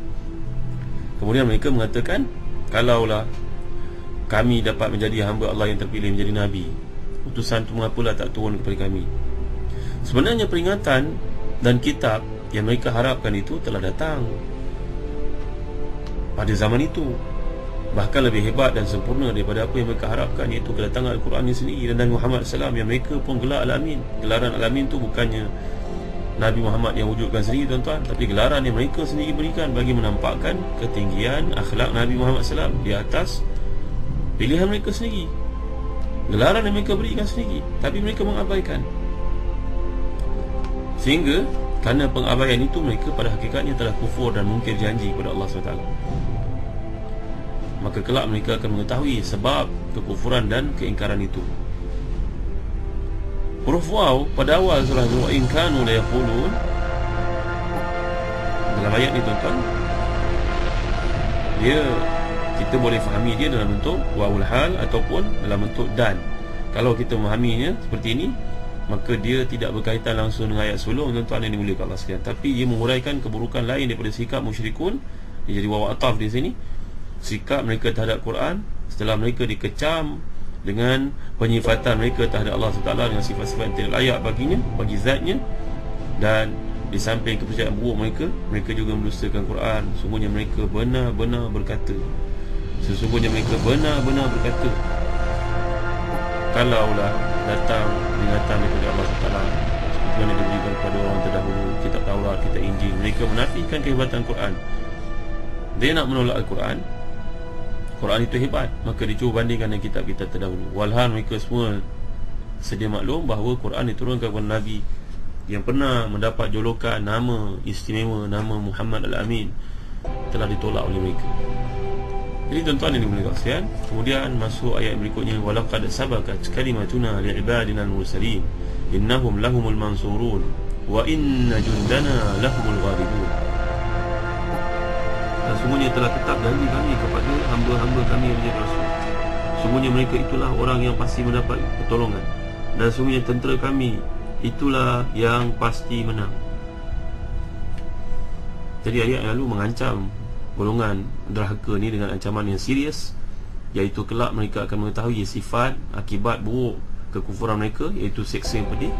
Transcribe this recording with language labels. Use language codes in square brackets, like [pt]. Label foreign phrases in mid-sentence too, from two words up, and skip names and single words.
[ms] Kemudian mereka mengatakan, kalaulah kami dapat menjadi hamba Allah yang terpilih, menjadi Nabi, utusan itu mengapalah tak turun kepada kami. Sebenarnya peringatan dan kitab yang mereka harapkan itu telah datang pada zaman itu, bahkan lebih hebat dan sempurna daripada apa yang mereka harapkan, iaitu kedatangan Al-Quran ini sendiri dan Nabi Muhammad SAW yang mereka pun gelar Al-Amin. Gelaran Al-Amin itu bukannya Nabi Muhammad yang wujudkan sendiri tuan-tuan, tapi gelaran yang mereka sendiri berikan bagi menampakkan ketinggian akhlak Nabi Muhammad SAW di atas pilihan mereka sendiri. Gelaran yang mereka berikan sendiri, tapi mereka mengabaikan. Sehingga kerana pengabaian itu, mereka pada hakikatnya telah kufur dan mungkir janji kepada Allah SWT. Maka kelak mereka akan mengetahui sebab kekufuran dan keingkaran itu. Huruf waw pada awal surah [ar] وإن كانوا ليقولون, [ms] dalam ayat ni tuan-tuan, dia kita boleh fahami dia dalam bentuk [ar] واو الحال [ms] ataupun dalam bentuk dan. Kalau kita memahaminya seperti ini, maka dia tidak berkaitan langsung dengan ayat sebelum tuan-tuan yang dimuliakan Allah sekalian, tapi dia menguraikan keburukan lain daripada sikap musyrikun. Dia jadi [ar] واو عطف [ms] di sini, sikap mereka terhadap Quran setelah mereka dikecam dengan penyifatan mereka terhadap Allah SWT dengan sifat-sifat yang tidak layak baginya, bagi zatnya. Dan di samping kepercayaan buruk mereka, mereka juga mendustakan Quran. Sesungguhnya mereka benar-benar berkata, kalaulah datang peringatan daripada Allah SWT seperti mana diberikan kepada orang terdahulu, kitab Taurat, kitab Injil, mereka menafikan kehebatan Quran. Dia nak menolak Al-Quran, Quran itu hebat, maka dicuba bandingkan dengan kitab-kitab terdahulu. Walhal mereka semua sedia maklum bahawa Quran diturunkan kepada Nabi yang pernah mendapat julukan nama istimewa, nama Muhammad Al-Amin, telah ditolak oleh mereka. Jadi tuan-tuan yang dimuliakan sekalian, kemudian masuk ayat berikutnya, [ar] ولقد سبقت كلمتنا لعبادنا المرسلين إنهم لهم المنصورون وإن جندنا لهم الغالبون. [ms] Dan sungguhnya telah tetap janji kami kepada hamba-hamba kami yang menjadi rasul. Sungguhnya mereka itulah orang yang pasti mendapat pertolongan, dan sungguhnya tentera kami itulah yang pasti menang. Jadi ayat yang lalu mengancam golongan derhaka ni dengan ancaman yang serius, iaitu kelak mereka akan mengetahui sifat akibat buruk kekufuran mereka, iaitu seksa yang pedih.